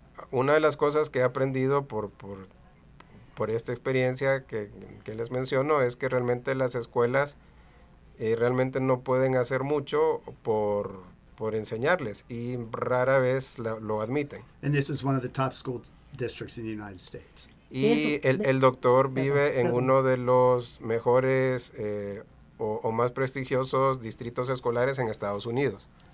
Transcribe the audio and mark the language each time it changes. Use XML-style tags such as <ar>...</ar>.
<es>Una de las cosas que he aprendido por esta experiencia que les menciono es que realmente las escuelas realmente no pueden hacer mucho por enseñarles, y rara vez lo admiten.</es> <en>And this is one of the top school districts in the United States.</en> <es>Y el doctor vive en uno de los mejores o más prestigiosos distritos escolares en Estados Unidos.</es>